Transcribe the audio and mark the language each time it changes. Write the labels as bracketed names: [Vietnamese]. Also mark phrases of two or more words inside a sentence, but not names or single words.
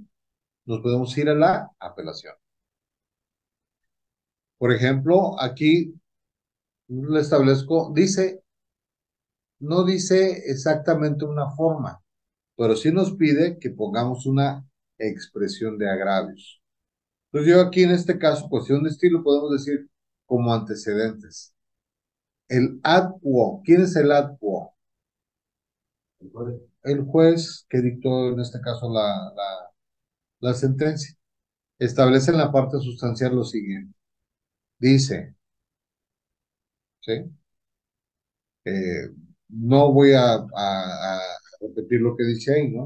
[Spanish] Nos podemos ir a la apelación. Por ejemplo, aquí le establezco, dice no dice exactamente una forma, pero sí nos pide que pongamos una expresión de agravios. Entonces yo aquí en este caso, cuestión de estilo, podemos decir como antecedentes. El [Latin] ad quo. [Spanish] ¿Quién es el [Latin] ad quo? [Spanish] El juez que dictó en este caso la sentencia. Establece en la parte sustancial lo siguiente. Dice, ¿sí? Eh, no voy a repetir lo que dice ahí, ¿no?